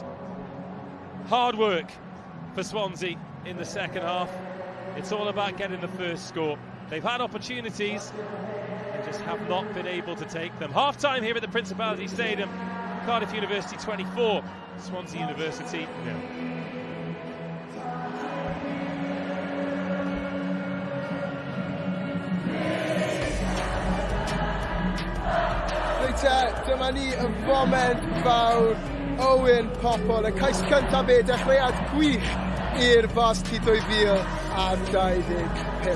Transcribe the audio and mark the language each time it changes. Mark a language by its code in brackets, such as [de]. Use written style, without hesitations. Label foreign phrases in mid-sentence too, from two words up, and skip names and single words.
[en] Hard work for Swansea in the second half. It's all about getting the first score. They've had opportunities and just have not been able to take them. Half time here at the Principality Stadium. Cardiff University 24, Swansea University 0. [cy] Dyma ni y foment fawr Owen Popol, y cais cyntaf fe, dechreuad gwych i'r Varsity 2025.